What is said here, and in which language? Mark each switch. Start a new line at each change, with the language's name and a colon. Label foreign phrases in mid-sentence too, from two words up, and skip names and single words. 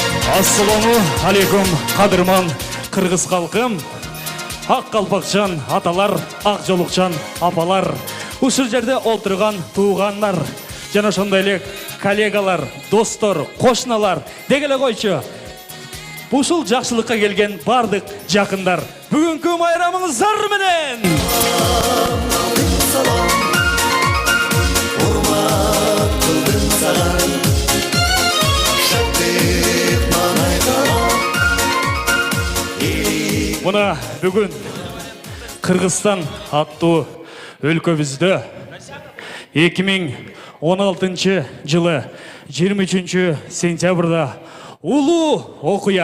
Kyrgyz: Ассаламу алейкум, қадырман қырғыз халқым. Ақ қалпақшан аталар, ақ жолықшан апалар. Ушыл жерде олтырған туғандар, жана ошондой эле коллегалар, достор, кошуналар дегеле койчу. Ушул жакшылыкка келген бардык жакындар. Бүгүнкү майрамыңыздар менен. Мына бүгін Кыргызстан аттуу өлкөбүздө 2016 жылы 23 сентябрда улуу окуя.